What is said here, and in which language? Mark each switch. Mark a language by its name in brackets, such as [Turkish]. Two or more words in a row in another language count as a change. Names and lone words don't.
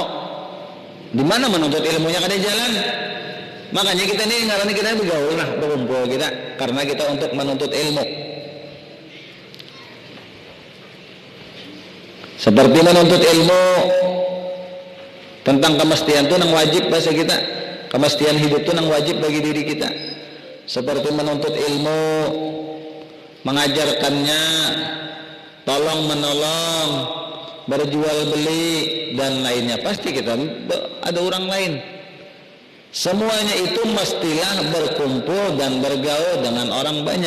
[Banjar] Di mana menuntut ilmunya kada jalan. Makanya kita nih ngarani kita bergaul lah, berkumpul kita karena kita untuk menuntut ilmu. Seperti menuntut ilmu tentang kemestian itu nang wajib bahasa kita. Kemestian hidup itu nang wajib bagi diri kita. [Indonesian] Seperti menuntut ilmu, mengajarkannya, tolong menolong, berjual beli dan lainnya. Pasti kita ada orang lain. Semuanya itu mestilah berkumpul dan bergaul dengan orang banyak.